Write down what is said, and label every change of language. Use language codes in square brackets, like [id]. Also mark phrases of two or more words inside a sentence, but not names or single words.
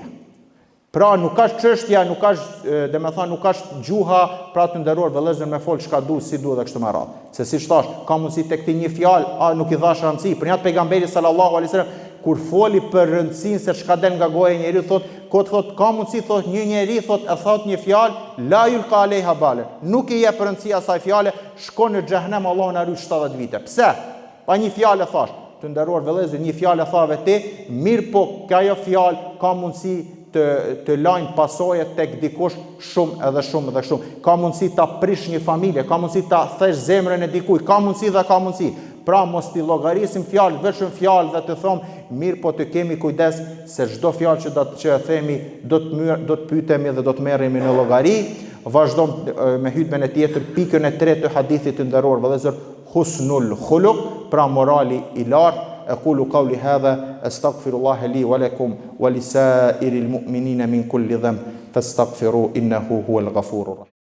[sq] Pra nuk ka çështja, nuk ka gjuha, pra të nderuar vëllezër me fol çka du, si du dhe kështu me radhë. Se siç thash, ka mundësi tek ti një fjalë, nuk i dhash rëndësi. Për një pejgamberi [ar] صلى الله عليه وسلم [sq] kur foli për rëndësinë se çka del nga goja e njeriu, thot ka mundësi, thot një njeri e thot një fjalë, [ar] لا يلقي لها بالا. [sq] Nuk i jep rëndësi asaj fjale, shkon në xhehenem, Allahu na ruaj 70 vite. Pse? Pa një fjalë thash. Të nderuar vëllezër, një fjalë thave ti, mirë, po kjo fjalë ka mundësi të lajnë pasojet tek dikush shumë. Ka mundësi ta prish një familje, ka mundësi ta thesh zemrën e dikujt, ka mundësi. Pra mos t'i llogarisim fjalë, vetëm fjalë dhe të thomë, mirë, po të kemi kujdes se çdo fjalë që e themi do të pyetemi dhe do të merremi në llogari. Vazhdojmë me hutben e tjetër, pikën e tretë të hadithit të nderuar vëllezër, [ar] حسن الخلق, [sq] pra morali i lartë. [ar] أقول قولي هذا أستغفر الله لي ولكم ولسائر المؤمنين من كل ذنب فاستغفروا إنه هو الغفور الرحيم.